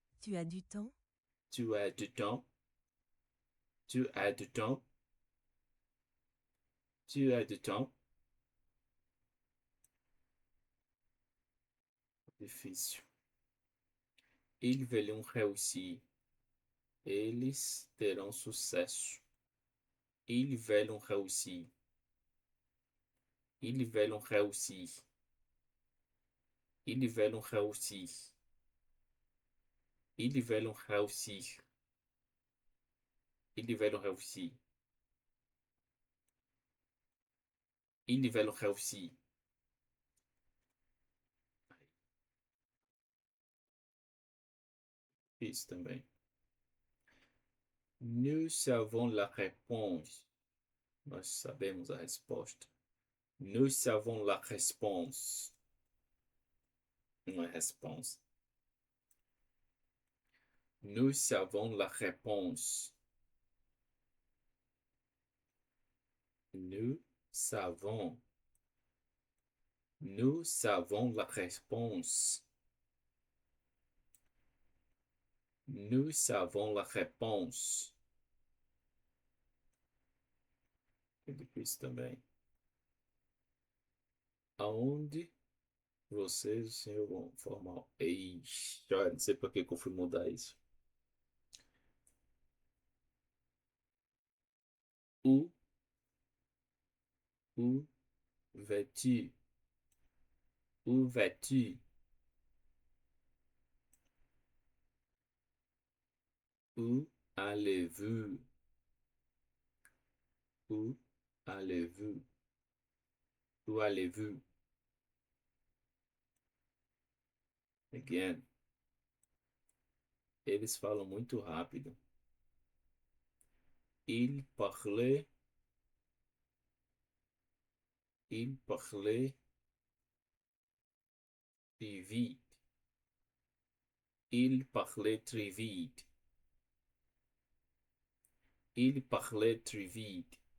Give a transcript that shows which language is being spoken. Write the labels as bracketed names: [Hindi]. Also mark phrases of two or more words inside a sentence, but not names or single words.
[French] Tu as du temps? Tu as du temps? Tu as du temps? Tu as du temps? Difícil. Ils vont réussir. [Portuguese] Eles terão sucesso. [French] Ils vont réussir. Ils vont réussir. Ils vont réussir. Ils vont réussir. Ils vont réussir. Ils vont réussir. [Portuguese] Isso também. [French] Nous savons la réponse. [Portuguese] Nós sabemos a resposta. [French] Nous savons la réponse. [Portuguese] Não é response. [French] Nous savons la réponse. Nous savons. Nous savons la réponse. Nous savons la réponse. [Portuguese] É difícil também. Aonde vocês, o senhor, vão formar? Ixi, olha, não sei por que eu fui mudar isso. [French] Où vas-tu? Où vas-tu? Où allez-vous? Où allez-vous? Où allez-vous? Again. [Portuguese] Eles falam muito rápido. [French] Il parlait très vite. Il parlait très vite. Il parlait très vite.